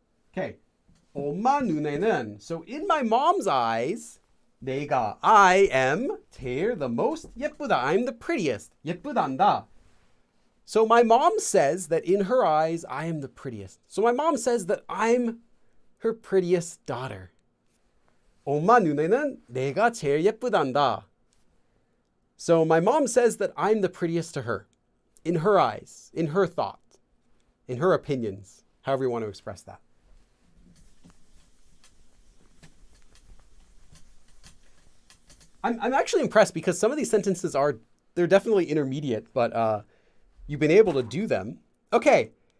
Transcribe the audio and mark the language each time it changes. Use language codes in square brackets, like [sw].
[en] Okay, [ko] 엄마 눈에는, [en] so in my mom's eyes, I am [ko] 제일, [en] the most, [ko] 예쁘다, [en] I'm the prettiest, [ko] 예쁘단다. [en] So my mom says that in her eyes, I am the prettiest. So my mom says that I'm her prettiest daughter. [ko] 엄마 눈에는 내가 제일 예쁘단다. [en] So my mom says that I'm the prettiest to her, in her eyes, in her thought, in her opinions, however you want to express that. I'm actually impressed because some of these sentences they're definitely intermediate, but you've been able to do them. Okay.